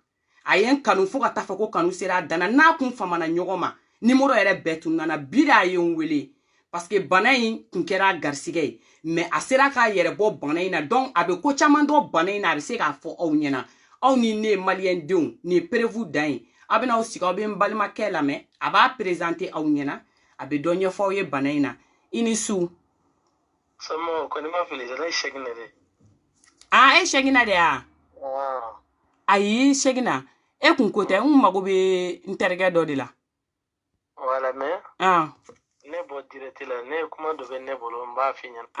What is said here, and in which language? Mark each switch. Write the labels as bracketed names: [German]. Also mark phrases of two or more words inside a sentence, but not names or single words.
[Bambara] a ye n kanu fo ka taa fɔ ko kanu sera a dan na n'a kun famana ɲɔgɔn ma numéro yɛrɛ bɛɛ tun nana bi de a ye n wele parce que bana in kun kɛra a garisɛgɛ ye mais a sera k'a yɛrɛ bɔ bana in na donc a bɛ ko caman dɔn bana in na a bɛ se k'a fɔ aw ɲɛna aw ni ne malien denw nin ye prévu dan ye aw bɛna aw sigi aw bɛ n balimakɛ lamɛn a b'a présenter aw ɲɛna a bɛ dɔ ɲɛfɔ aw ye bana in na i ni su Samo ko ni ma fili zala shegina de e shegina de ya ayi shegina e kun ko tɛ n mago bɛ n terikɛ dɔ de la wala mais ne bɔ direct la ne kuma dɔ bɛ ne bolo n b'a f'i ɲɛna